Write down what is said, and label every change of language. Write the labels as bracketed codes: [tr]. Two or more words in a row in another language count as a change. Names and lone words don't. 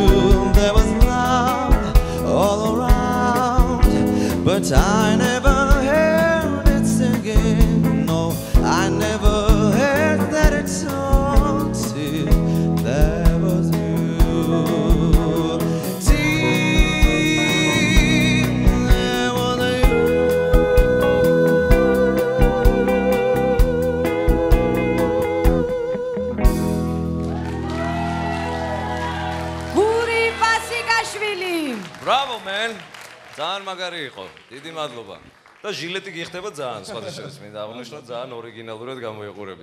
[en] There was love all around, but I never heard it singing. No, I never heard that it song till there was you. Till there was you. [ka] გური პასიკაშვილი. [en] Bravo man. [ka] ძალიან მაგარი იყო. დიდი მადლობა. და ჟილეტი გიხდება ძალიან სხვადასხვა მინდა აღნიშნო ძალიან ორიგინალურად გამოიყურები.